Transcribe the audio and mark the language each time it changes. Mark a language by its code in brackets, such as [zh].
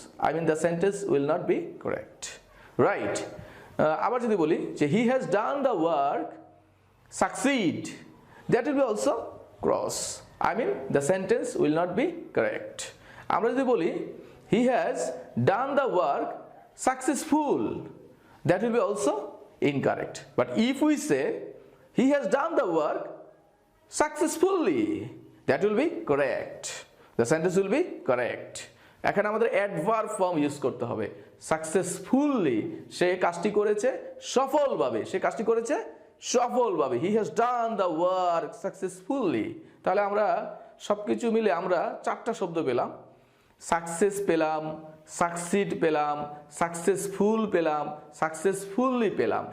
[en] I mean the sentence will not be correct, right? [bn] আবার যদি বলি যে [en] He has done the work succeed, that will be also cross. I mean the sentence will not be correct. [bn] আমরা যদি বলি [en] He has done the work successful, that will be also incorrect. But if we say he has done the work successfully, that will be correct. The sentence will be correct. [bn] এখানে আমাদের adverb form use করতে হবে। Successfully, সে কাজটি করেছে সফলভাবে, সে কাজটি করেছে সফলভাবে। [en] He has done the work successfully. [bn] তাহলে আমরা সবকিছু মিলে আমরা চারটা শব্দ পেলাম। সাকসেস পেলাম, সাকসিড পেলাম, সাকসেসফুল পেলাম, সাকসেসফুলি পেলাম।